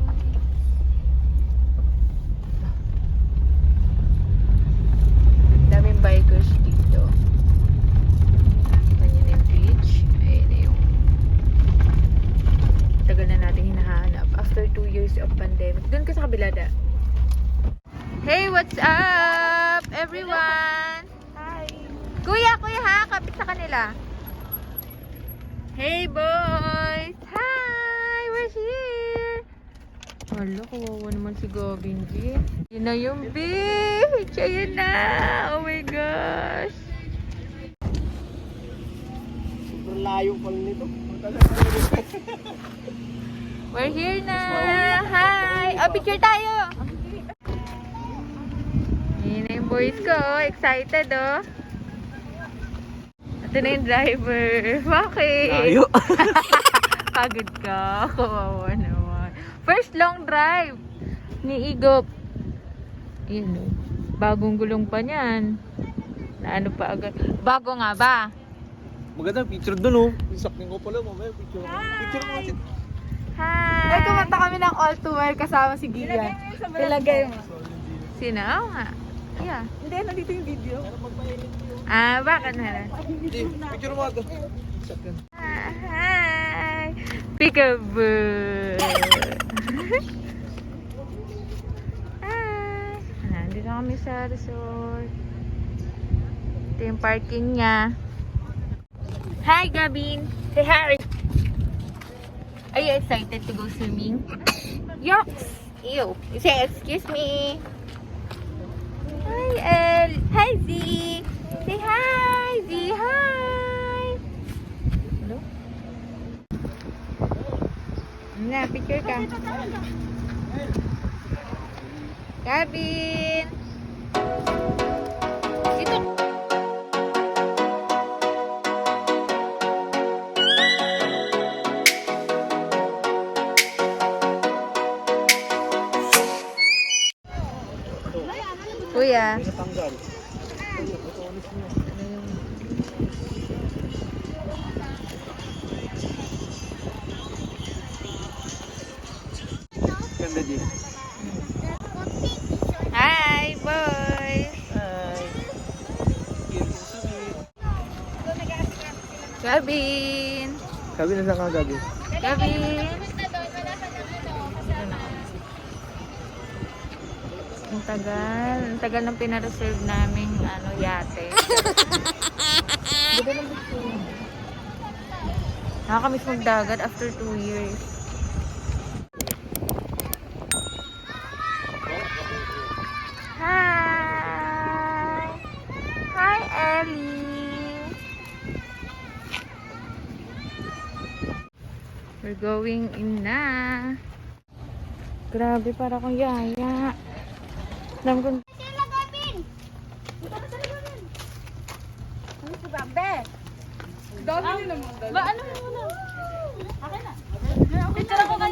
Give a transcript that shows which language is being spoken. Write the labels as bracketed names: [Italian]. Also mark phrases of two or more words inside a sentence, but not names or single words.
[Filipino] Daming bikers dito. Ganyan yung beach. Ayun na yung tagal na natin hinahanap. [English] After 2 years of pandemic. [Filipino] Doon ka sa kabila da. [English] Hey, what's up, everyone? Hi. [Filipino] Kuya ha, kapit sa kanila. [English] Hey, boys! Hi! We're here! [Filipino] Wala, kawawa naman si Gavin, G. Yun na yung beach! Ayun na! [English] Oh my gosh! [Filipino] Sobrang layo pala nito. [English] We're here na! Hi! [Filipino] Oh, picture tayo! Yun na yung boys ko, oh. Excited, oh. Ito na yung driver. Bakit? Layo. Pagod ka. Kawawa naman. [English] First long drive ni Igop. [Filipino] Ayan, oh. Bagong gulong pa niyan. Na ano pa agad. Bago nga ba? Maganda picture dun, oh. Sakling ko pala, mamaya picture. Picture mo kasi. [English] Hi! [Filipino] Ay, kumanta kami ng all too well kasama si Gian. Ilagay mo. Sino? Oo nga. Yeah. Hindi, nandito yung video. Ah, bakit na? Hindi, picture mo agad. [English] Hi! Peekaboo! Hi! [Filipino] Nandito kami sa resort. Ito yung parking niya. [English] Hi, Gavin! Say hi! Are you excited to go swimming? Yucks! Ew! Say excuse me! Hi, El! Hi, Z! Say hi! Z! Hi! [Filipino] Hello? Na, picture ka. Gavin! Dito! Kuya. Natanggal. Ganda din. [English] Hi, boys! Hi. [Filipino] Gavin! Sabi na sa kagabi. Gavin! Ang tagal. Ang tagal ng pinareserve namin ano, yate. Nakakamiss magdagat [English] after 2 years. Hi! Hi, Ellie! We're going in na. [Filipino] Grabe, para akong yaya. Alam ko. Sila Gavin! Ano si Bambe? Dami nyo naman. Ba, ano muna? Akin na. Picture ako kayo.